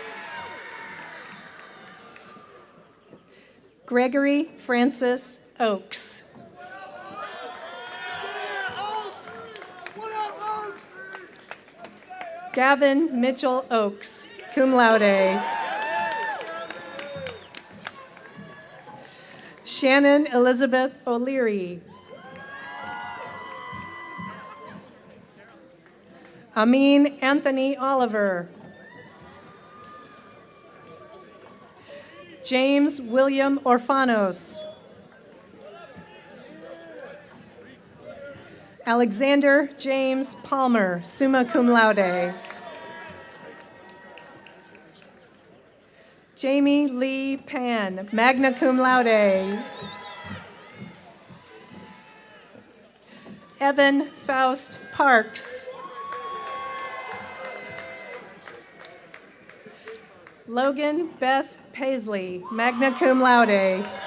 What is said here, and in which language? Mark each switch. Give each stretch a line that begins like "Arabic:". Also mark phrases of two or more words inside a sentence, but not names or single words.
English: Gregory Francis Oakes. Gavin Mitchell Oakes,
Latin: cum laude.
English: Shannon Elizabeth O'Leary. Amin Anthony Oliver. James William Orfanos. Alexander James Palmer,
Latin: summa cum laude.
English: Jamie Lee Pan,
Latin: magna cum laude.
English: Evan Faust Parks. Logan Beth Paisley,
Latin: magna cum laude.